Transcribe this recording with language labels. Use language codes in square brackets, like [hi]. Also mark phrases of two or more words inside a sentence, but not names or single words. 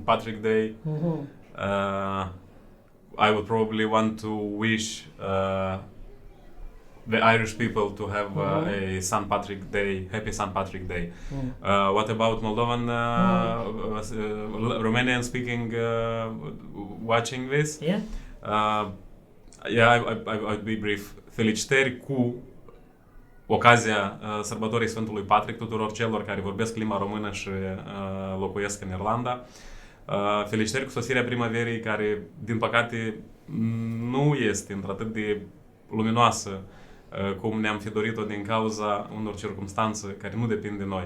[en] Patrick Day, I would probably want to wish the Irish people to have a St. Patrick Day, happy St. Patrick Day. What about Moldovan, Romanian speaking watching this? Yeah. Yeah, I'd be brief. [ro] Felicitări cu ocazia sărbătorii Sfântului Patrick tuturor celor care vorbesc limba română și locuiesc în Irlanda. Felicitări cu sosirea primăverii, care, din păcate, nu este într-atât de luminoasă cum ne-am fi dorit-o din cauza unor circumstanțe care nu depind de noi.